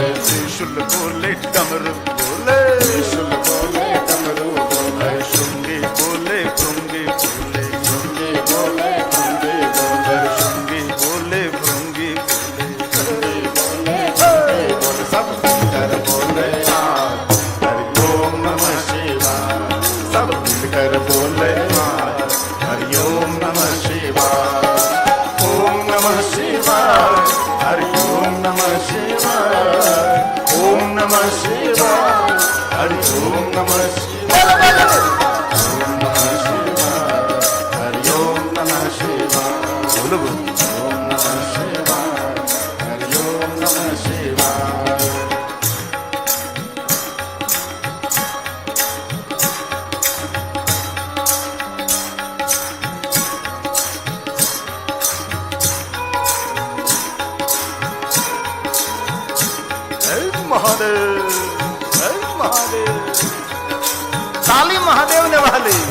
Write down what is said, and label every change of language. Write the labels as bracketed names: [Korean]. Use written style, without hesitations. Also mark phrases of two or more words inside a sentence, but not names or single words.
[Hindi] त्रिशूल बोले डमरू बोले, त्रिशूल बोले डमरू बोले, शृंगी बोले भृंगी बोले, शृंगी बोले भृंगी बोले, शृंगी बोले भृंगी बोले, शृंगी बोले भृंगी बोले, सब मिलकर बोले आज [Sanskrit] हरि ओम नमः शिवाय, [Hindi] सब मिलकर बोले आज [Sanskrit] हरि ओम नमः शिवाय, ओम नमः शिवाय, हरि ओम नमः शिवाय, ओम नमः शिवाय, हरि ओम नमः शिवाय, ओम नमः शिवाय, हरि ओम नमः शिवाय, [Hindi] बोलो बोलो। [Sanskrit] ओम नमः शिवाय, हरि ओम नमः शिवाय। [Hindi] जय महादेव, जय महादेव, ताली महादेव ने वाली,